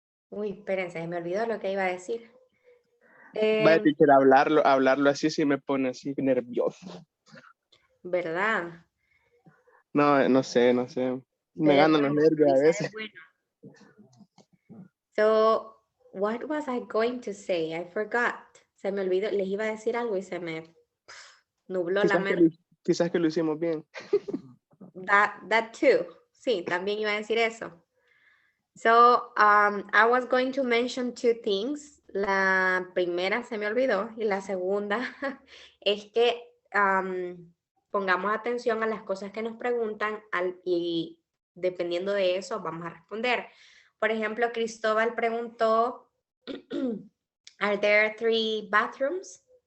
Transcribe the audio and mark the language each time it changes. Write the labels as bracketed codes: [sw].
[es] Uy, espérense, me olvidó lo que iba a decir. Vaya, teacher, hablarlo así sí me pone así nervioso. ¿Verdad? No, no sé. Me Pero ganan los nervios a veces. bueno. [en] So, what was I going to say? I forgot. [es] Se me olvidó, les iba a decir algo y se me nubló la mente. Quizás que lo hicimos bien. [en] That too. [es] Sí, también iba a decir eso. [en] So, I was going to mention 2 things. [es] La primera se me olvidó y la segunda es que pongamos atención a las cosas que nos preguntan y dependiendo de eso vamos a responder. Por ejemplo, Cristóbal preguntó, [en] ¿Are there 3 bathrooms?